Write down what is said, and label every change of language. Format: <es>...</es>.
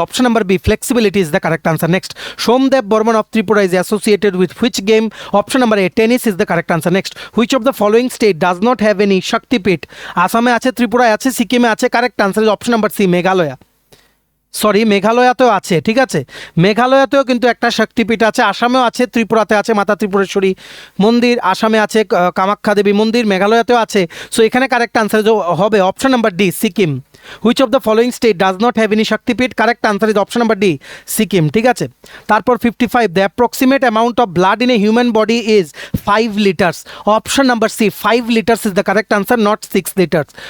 <en>Option number B, flexibility is the correct answer. Next, Somdev Burman of Tripura is associated with which game? Option number A, tennis is the correct answer. Next, which of the following state does not have any Shaktipit?</en> <bn>আসামে আছে, ত্রিপুরায় আছে, সিকিমে আছে।</bn> <en>Correct answer is option number C, Meghalaya. Sorry,</en> <bn>মেঘালয়াতেও আছে। ঠিক আছে, মেঘালয়াতেও কিন্তু একটা শক্তিপীঠ আছে, আসামেও আছে, ত্রিপুরাতে আছে মাতা ত্রিপুরেশ্বরী মন্দির, আসামে আছে কামাখ্যা দেবী মন্দির, মেঘালয়াতেও আছে।</bn> <en>So এখানে correct answer হবে option number D, Sikkim. Which of the following state does not have any Shaktipeeth? Correct answer is option number D, Sikkim.</en> <bn>ঠিক আছে, তারপর</bn> <en>55, the approximate amount of blood in a human body is 5 liters. Option number C, 5 liters is the correct answer, not 6 liters.</en>